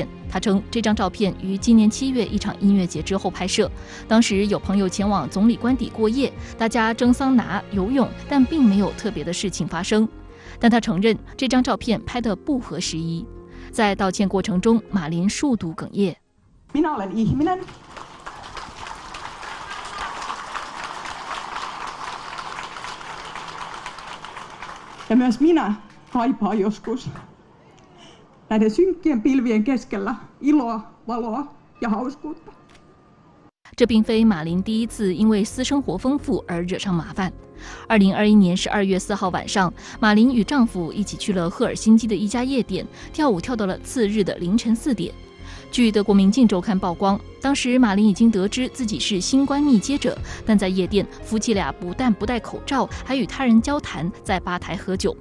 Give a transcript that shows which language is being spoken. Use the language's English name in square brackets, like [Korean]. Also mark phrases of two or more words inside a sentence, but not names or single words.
[Chinese] 他称，这张照片于今年7月一场音乐节之后拍摄，当时有朋友前往总理官邸过夜，大家蒸桑拿、游泳，但并没有特别的事情发生。但他承认这张照片拍得不合时宜。在道歉过程中，马林数度哽咽。 [Finnish] Minä olen ihminen. Ja myös minä kaipaan joskus näiden synkkien pilvien keskellä iloa, valoa ja hauskuutta。 [Chinese] 这并非马林第一次因为私生活丰富而惹上麻烦。2021年12月4号晚上，马林与丈夫一起去了赫尔辛基的一家夜店，跳舞跳到了次日的凌晨4点。据德国《明镜周刊》曝光，当时马林已经得知自己是新冠密接者，但在夜店，夫妻俩不但不戴口罩，还与他人交谈，在吧台喝酒。